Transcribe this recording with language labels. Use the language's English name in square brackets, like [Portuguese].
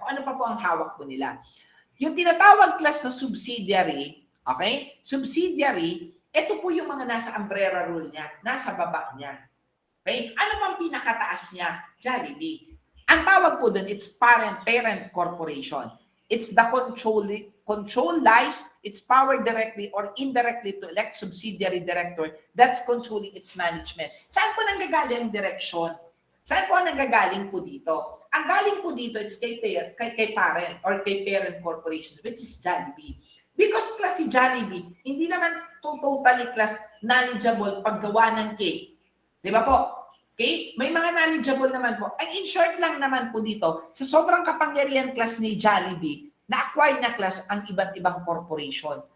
[Filipino] Kung ano pa po ang hawak po nila. Yung tinatawag, class, na subsidiary, okay? Subsidiary, ito po yung mga nasa umbrella rule niya, nasa baba niya. Okay? Ano bang pinakataas niya? Jollibee. Ang tawag po dun, [English] it's parent corporation. It's the control lies, it's power directly or indirectly to elect subsidiary director that's controlling its management. [Filipino] Saan po nanggagaling ang direksyon? Saan po nanggagaling po dito? Ang galing po dito, it's kay parent or kay parent corporation, which is Jollibee. Because, class, si Jollibee, hindi naman totally, class, knowledgeable paggawa ng cake. Di ba po? Okay? May mga knowledgeable naman po. Ang in short lang naman po dito, sa sobrang kapangyarihan, class, ni Jollibee, na-acquire na, class, ang iba't ibang corporation.